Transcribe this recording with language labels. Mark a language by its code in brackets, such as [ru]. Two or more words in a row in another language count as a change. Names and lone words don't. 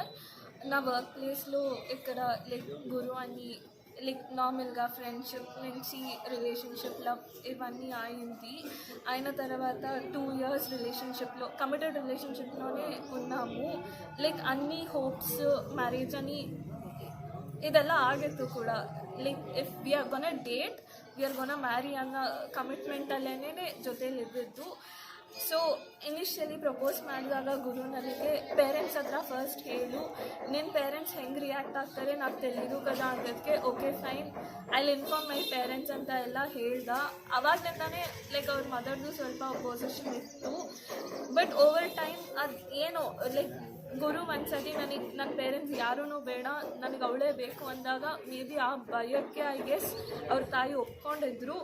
[te] నా వర్క్ ప్లేస్లో ఇక్కడ గురు అని నార్మల్గా ఫ్రెండ్షిప్ నుంచి [en] relationship love [te] ఇవన్నీ అయింది. అయిన తర్వాత 2 years రిలేషన్షిప్లో కమిటెడ్ రిలేషన్షిప్లోనే ఉన్నాము. అన్ని [en] hopes marriage [te] అని [kn] ಇದೆಲ್ಲ ಆಗಿತ್ತು ಕೂಡ. [en] If we are gonna date, we are gonna marry [kn] ಅನ್ನೋ ಕಮಿಟ್ಮೆಂಟಲ್ಲೇ ಜೊತೆಲಿದ್ದಿದ್ದು. ಸೊ ಇನಿಷಿಯಲಿ ಪ್ರಪೋಸ್ ಮಾಡಿದಾಗ ಗುರು ನನಗೆ ಪೇರೆಂಟ್ಸ್ ಹತ್ರ ಫಸ್ಟ್ ಹೇಳು, ನಿನ್ನ ಪೇರೆಂಟ್ಸ್ ಹೆಂಗೆ ರಿಯಾಕ್ಟ್ ಆಗ್ತಾರೆ [te] నాకు తెలియదు కదా [kn] ಅನ್ನೋದಕ್ಕೆ [en] okay fine I will inform my parents [kn] ಅಂತ ಎಲ್ಲ ಹೇಳ್ದ. ಅವಾಗಲಿಂದನೇ ಅವ್ರ ಮದರ್ದು ಸ್ವಲ್ಪ ಅಪೋಸಿಷನ್ ಇತ್ತು. [en] but over time [kn] ಅದು ಏನೋ ಗುರು ಒಂದ್ಸತಿ ನನ್ನ ಪೇರೆಂಟ್ಸ್ ಯಾರೂ ಬೇಡ, ನನಗೆ ಅವಳೇ ಬೇಕು ಅಂದಾಗ [en] may be [kn] ಆ ಭಯಕ್ಕೆ [en] I guess [kn] ಅವ್ರ ತಾಯಿ ಒಪ್ಕೊಂಡಿದ್ರು.